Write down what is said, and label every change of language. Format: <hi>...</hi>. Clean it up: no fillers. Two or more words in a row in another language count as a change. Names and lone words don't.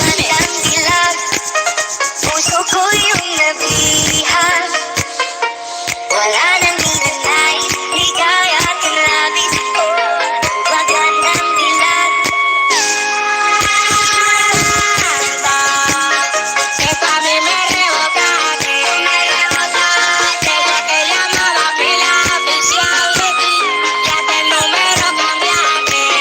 <tl>Magandang dilag. Puso ko yung nabihan. Wala nang ninanais, ligaya at labis ko. Magandang dilag.</tl> <es>Esto a mí me rebotaste. Desde que llamaba pila oficial de ti, ya que el número cambiaste.</es>